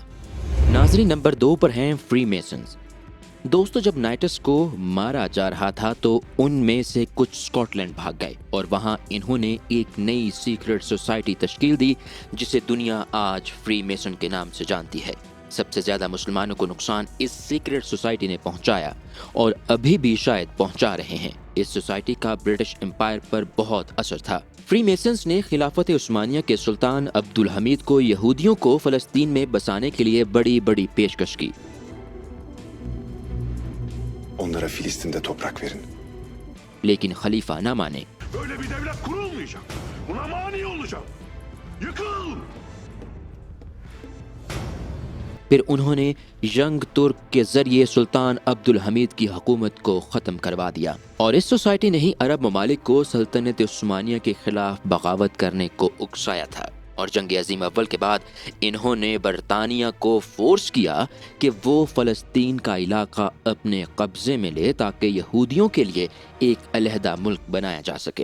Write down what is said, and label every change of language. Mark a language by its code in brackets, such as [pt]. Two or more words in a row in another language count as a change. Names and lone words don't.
[ur] ناظرین، نمبر 2 پر ہیں فری میسنز۔ دوستو، جب نائٹس کو مارا جا رہا تھا تو ان میں سے کچھ اسکاٹ لینڈ بھاگ گئے اور وہاں انہوں نے ایک نئی [en] secret society [ur] تشکیل دی جسے دنیا آج فری میسن کے نام سے جانتی ہے. سب سے زیادہ مسلمانوں کو نقصان اس [en] secret society [ur] نے پہنچایا اور ابھی بھی شاید پہنچا رہے ہیں۔ اس سوسائٹی کا برٹش امپائر پر بہت اثر تھا۔ فری میسنز نے خلافت عثمانیہ کے سلطان عبدالحمید کو یہودیوں کو فلسطین میں بسانے کے لیے بڑی بڑی پیشکش کی، [tr] Onlara Filistin'de toprak verin. [ur] لیکن خلیفہ نہ مانے۔ [tr] Böyle bir devlet kurulmayacak. Buna mani olacak. Yıkıl! [ur] پھر انہوں نے ینگ ترک کے ذریعے سلطان عبدالحمید کی حکومت کو ختم کروا دیا، اور اس سوسائٹی نے ہی عرب ممالک کو سلطنت عثمانیہ کے خلاف بغاوت کرنے کو اکسایا تھا، اور جنگ عظیم اول کے بعد انہوں نے برطانیہ کو فورس کیا کہ وہ فلسطین کا علاقہ اپنے قبضے میں لے تاکہ یہودیوں کے لیے ایک علیحدہ ملک بنایا جا سکے۔